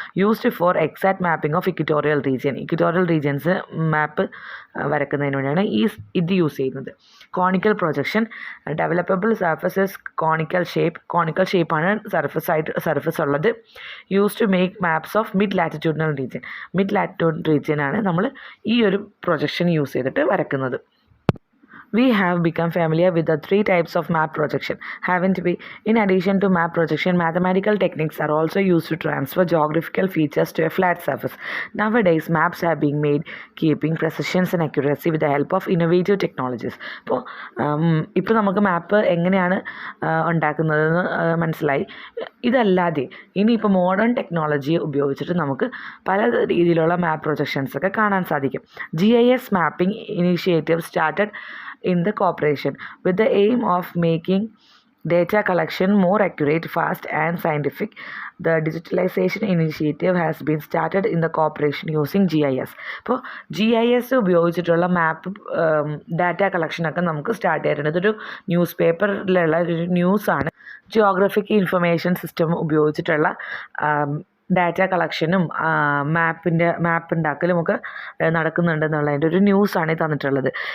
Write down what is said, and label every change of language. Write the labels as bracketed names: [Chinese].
[English] used for exact mapping of equatorial regions [Malayalam] മാപ്പ് വരക്കുന്നതിന് വേണ്ടിയാണ് ഇത് use ചെയ്യുന്നത്. Conical projection. ഡെവലപ്പബിൾ സർഫസസ് കോണിക്കൽ ഷേപ്പാണ് സർഫസ് ഉള്ളത്. [English] use to make maps of mid latitudinal [Malayalam] റീജിയനാണ് നമ്മൾ ഈ ഒരു പ്രൊജക്ഷൻ യൂസ് ചെയ്തിട്ട് വരക്കുന്നത്. [English] We have become familiar with the three types of map projection, haven't we? In addition to map projection, mathematical techniques are also used to transfer geographical features to a flat surface. Nowadays, maps are being made keeping precision and accuracy with the help of innovative technologies. [Malayalam] ഇപ്പോൾ നമുക്ക് മാപ്പ് എങ്ങനെയാണ് ഉണ്ടാക്കുന്നതെന്ന് മനസ്സിലായി. ഇതല്ലാതെ ഇനിയിപ്പോൾ modern technology ഉപയോഗിച്ചിട്ട് നമുക്ക് പല രീതിയിലുള്ള മാപ്പ് പ്രൊജക്ഷൻസ് ഒക്കെ കാണാൻ സാധിക്കും. [English] GIS mapping initiative started in the corporation with the aim of making data collection more accurate, fast and scientific. The digitalization initiative has been started in the corporation using GIS. [Malayalam] അപ്പോൾ GIS ഉപയോഗിച്ചിട്ടുള്ള മാപ്പ് data കളക്ഷനൊക്കെ നമുക്ക് start ചെയ്തിട്ടുണ്ട്. ഇതൊരു news പേപ്പറിലുള്ള ഒരു ന്യൂസാണ്. Geographic information system ഉപയോഗിച്ചിട്ടുള്ള data കളക്ഷനും മാപ്പ് ഉണ്ടാക്കലും ഒക്കെ നടക്കുന്നുണ്ടെന്നുള്ളതിൻ്റെ ഒരു ന്യൂസാണ് തന്നിട്ടുള്ളത്.